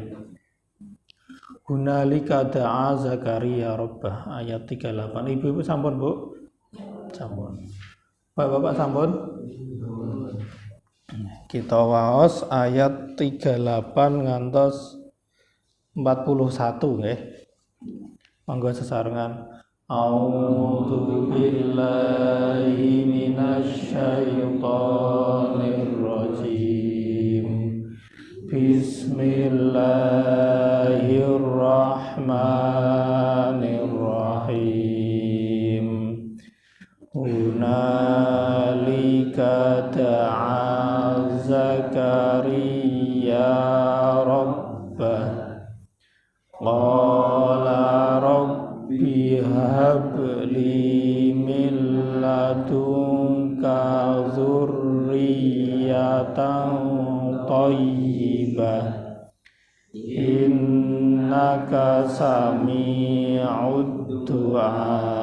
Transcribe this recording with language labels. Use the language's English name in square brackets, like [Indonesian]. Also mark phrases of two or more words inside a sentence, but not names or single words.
[Arabic] هنالك دعا زكريا ربه، آية 38. [Javanese] Ibu-ibu sampun, Bu? Sampun. Bapak-bapak sampun? Kita waos ayat 38 ngantos 41 nggih. Monggo sesarengan. [Arabic] أعوذ بالله من الشيطان الرجيم. بسم الله الرحمن الرحيم. هنالك دعا زكريا ربه قال رب هب لي من لدنك ذرية طيبة إنك سميع الدعاء.